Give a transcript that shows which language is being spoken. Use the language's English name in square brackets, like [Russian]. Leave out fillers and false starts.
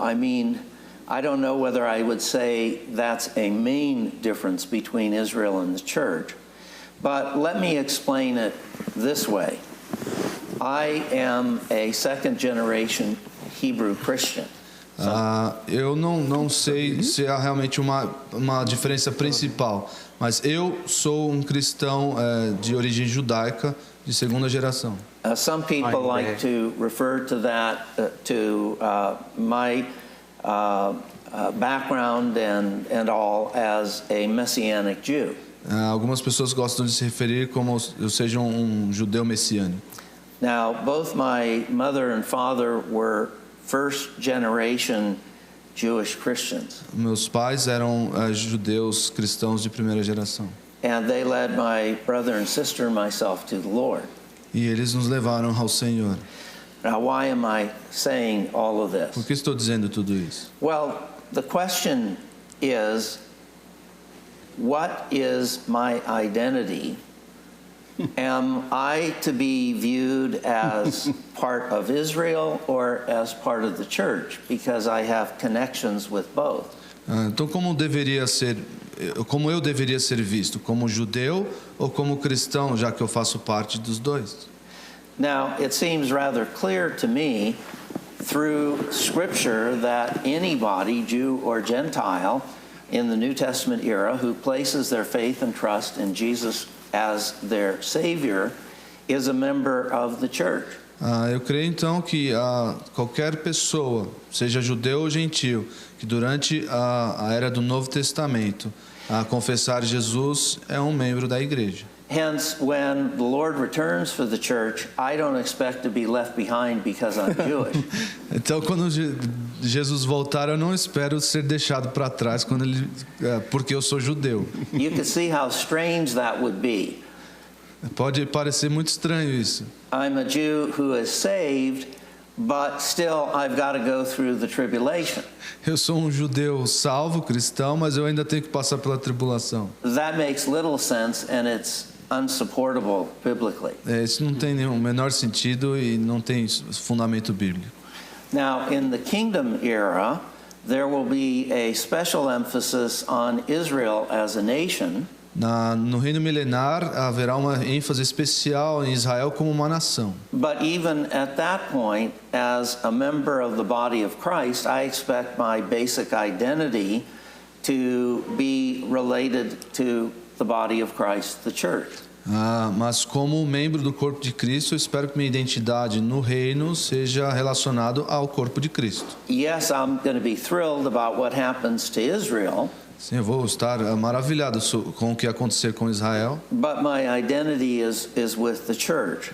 [English] I mean, I don't know whether I would say that's a main difference between Israel and the church, but let me explain it this way. I am a second-generation Hebrew Christian. [Portuguese] Eu não sei se há realmente uma diferença principal, mas eu sou um cristão de origem judaica de segunda geração. [English] Some people like to refer to that to my background and all as a Messianic Jew. [Portuguese] Algumas pessoas gostam de se referir como eu seja um judeu messiânico. [English] Now, both my mother and father were first generation Jewish Christians. [Portuguese] Meus pais eram judeus cristãos de primeira geração. [English] And they led my brother and sister and myself to the Lord. [Portuguese] E eles nos levaram ao Senhor. [English] Now, why am I saying all of this? [Portuguese] Por que estou dizendo tudo isso? [English] Well, the question is, what is my identity? Am I to be viewed as part of Israel or as part of the church? Because I have connections with both. [Portuguese] Então, como eu deveria ser visto? Como judeu ou como cristão, já que eu faço parte dos dois? [English] Now, it seems rather clear to me through Scripture that anybody, Jew or Gentile, in the New Testament era who places their faith and trust in Jesus as their Savior is a member of the church. [Portuguese] Eu creio então que qualquer pessoa, seja judeu ou gentil, que durante a era do Novo Testamento confessar Jesus é um membro da igreja. [English] Hence, when the Lord returns for the church, I don't expect to be left behind because I'm Jewish. [Portuguese] Então, quando Jesus voltar, eu não espero ser deixado para trás porque eu sou judeu. [English] You can see how strange that would be. [Portuguese] Pode parecer muito estranho isso. [English] I'm a Jew who is saved, but still I've got to go through the tribulation. [Portuguese] Eu sou um judeu salvo, cristão, mas eu ainda tenho que passar pela tribulação. [English] That makes little sense, and it's unsupportable biblically. [Portuguese] Isso não tem nenhum menor sentido e não tem fundamento bíblico. [English] Now, in the kingdom era, there will be a special emphasis on Israel as a nation. [Portuguese] No reino milenar haverá uma ênfase especial em Israel como uma nação. [English] But even at that point, as a member of the body of Christ, I expect my basic identity to be related to the body of Christ, the church. [Portuguese] Mas como membro do corpo de Cristo, eu espero que minha identidade no reino seja relacionado ao corpo de Cristo. [English] Yes, I'm going to be thrilled about what happens to Israel. [Portuguese] Sim, eu vou estar maravilhado com o que acontecer com Israel. [English] But my identity is with the church.